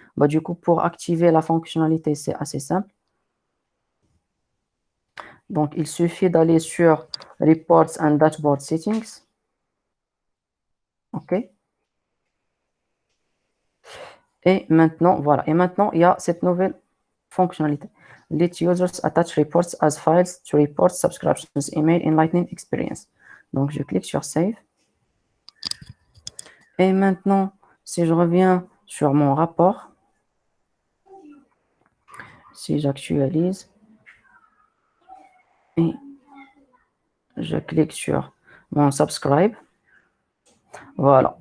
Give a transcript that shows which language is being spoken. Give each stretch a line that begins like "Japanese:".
French: Bah, du coup, pour activer la fonctionnalité, c'est assez simple. Donc, il suffit d'aller sur Reports and Dashboard Settings. OK. Et maintenant, voilà. Et maintenant, il y a cette nouvelle fonctionnalité.
English: Let users attach reports as files to report subscriptions email in Lightning Experience.
French: Donc, je clique sur Save. Et maintenant, si je reviens sur mon rapport, si j'actualise et je clique sur mon Subscribe, voilà.